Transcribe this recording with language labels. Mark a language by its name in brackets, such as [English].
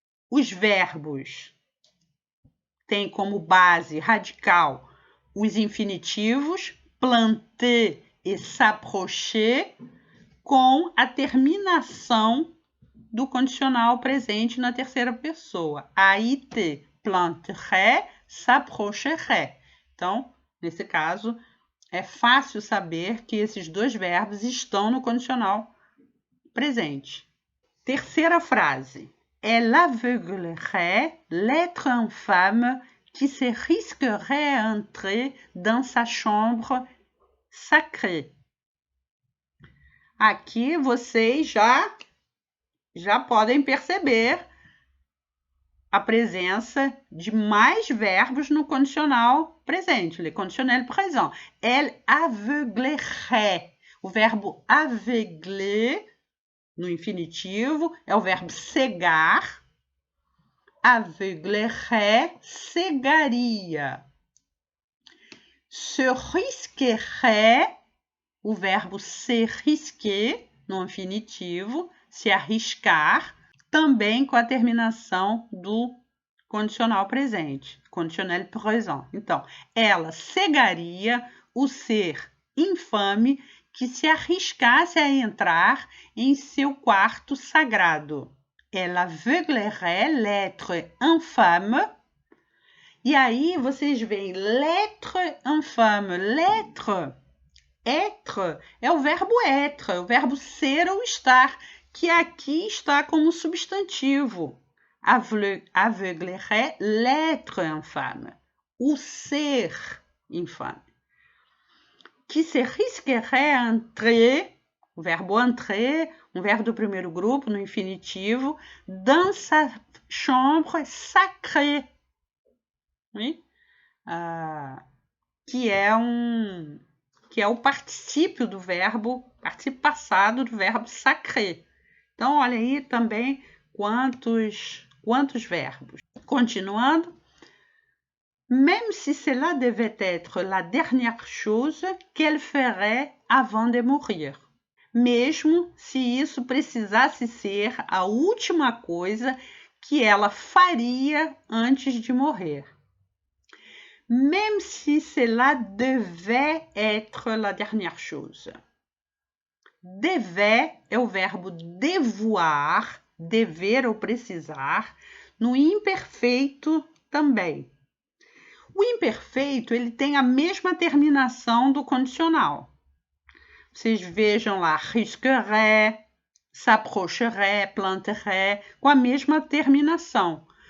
[Portuguese] Os verbos têm como base radical os infinitivos planter e s'approcher com a terminação do condicional presente na terceira pessoa. AIT, planterait, s'approcherait. Então, nesse caso, é fácil saber que esses dois verbos estão no condicional presente. Terceira frase. [French] Elle aveuglerait l'être infâme qui se risquerait à entrer dans sa chambre sacrée. [Portuguese] Aqui vocês já podem perceber a presença de mais verbos no condicional presente, [French] le conditionnel présent. Elle aveuglerait. [Portuguese] O verbo aveugler, no infinitivo, é o verbo cegar. Aveuglerait, cegaria. Se risquerait, o verbo se risquer, no infinitivo, se arriscar, também com a terminação do condicional presente, conditionnel présent. Então, ela cegaria o ser infame que se arriscasse a entrar em seu quarto sagrado. [French] Elle aveuglerait l'être infâme. [Portuguese] E aí vocês veem [French] l'être infâme. [Portuguese] L'être, être, é o verbo être, é o verbo ser ou estar, que aqui está como substantivo. [French] Aveuglerait l'être infâme, [Portuguese] o ser infame. Que se risquerait à entrer, o verbo entrer, um verbo do primeiro grupo, no infinitivo, [French] dans sa chambre sacrée. Oui? [Portuguese] Que é o particípio do verbo, particípio passado do verbo sacré. Então, olha aí também quantos verbos. Continuando. [French] Même si cela devait être la dernière chose qu'elle ferait avant de mourir. [Portuguese] Mesmo se isso precisasse ser a última coisa que ela faria antes de morrer. [French] Même si cela devait être la dernière chose. [Portuguese] Devait é o verbo devoir, dever ou precisar, no imperfeito também. O imperfeito, ele tem a mesma terminação do condicional. Vocês vejam lá, risquerait, s'approcherait, planterait, com a mesma terminação.